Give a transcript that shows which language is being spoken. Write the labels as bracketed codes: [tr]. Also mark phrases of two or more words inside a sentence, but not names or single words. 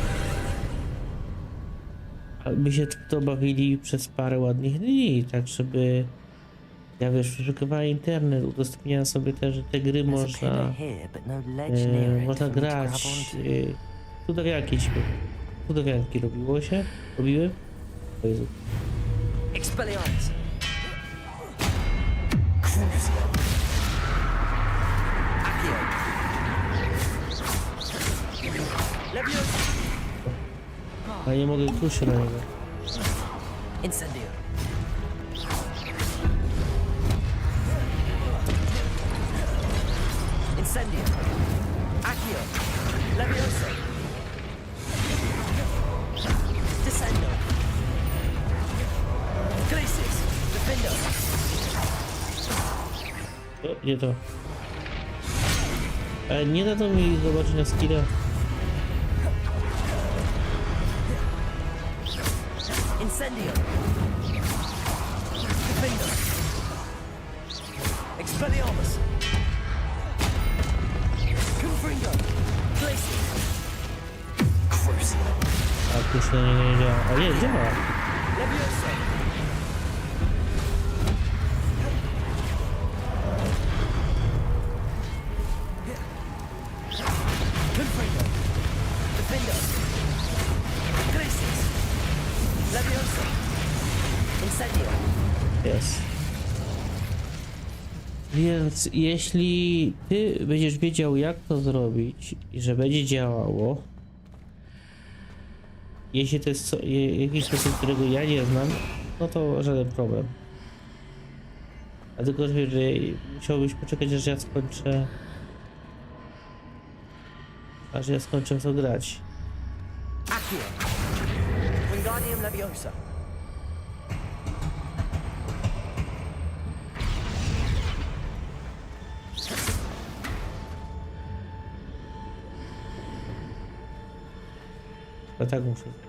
[pl] A my się to bawili przez parę ładnych dni, tak żeby... Ja wiesz, wyszukiwałem internet, udostępniałem sobie też, że te gry można... można grać... Cudawianki robiło się? Robiłem? O Jezu. Expelliarmus. Accio. Leviosa. A nie mogę klucz na niego. Incendio. Incendio. Accio. Leviosa. Descendo. Glacis. Defendo. O, nie to. Nie da to mi zobaczyć na skilla. Incendio. Defendo. Expelliarmus. Confringo. Glacis. Crucible. A klucz na niego nie działa. A nie, działa. Leviosa. Confringo. Defendo. Glacis. Leviosa. Incendio. Jest. Więc jeśli ty będziesz wiedział jak to zrobić i że będzie działało, jeśli to jest jakiś sposób, którego ja nie znam, no to żaden problem. A tylko, że musiałbyś poczekać, aż ja skończę. Aż ja skończę w to grać. Accio. Wingardium Leviosa. A tak muszę.